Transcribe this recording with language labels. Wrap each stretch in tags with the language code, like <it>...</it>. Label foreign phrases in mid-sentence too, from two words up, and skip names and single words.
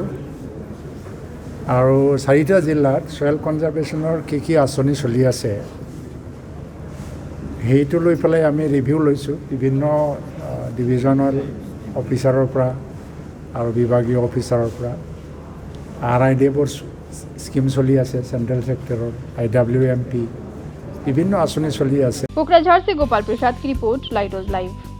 <as>আৰু 4টা জিলাত</as> <en>soil conservation</en> <as>কি আঁচনি চলি আছে সেইটো লৈ পেলাই আমি ৰিভিউ লৈছোঁ বিভিন্ন</as> <en>divisional officer</en> <as>পৰা আৰু বিভাগীয় অফিচাৰৰ পৰা। RIDFৰ স্কিম চলি আছে,</as> <en>central sector</en> <as>IWMP বিভিন্ন আঁচনি চলি আছে।</as> <hi>कोकराझार से गोपाल प्रसाद की रिपोर्ट,</hi> <en>light live.</en>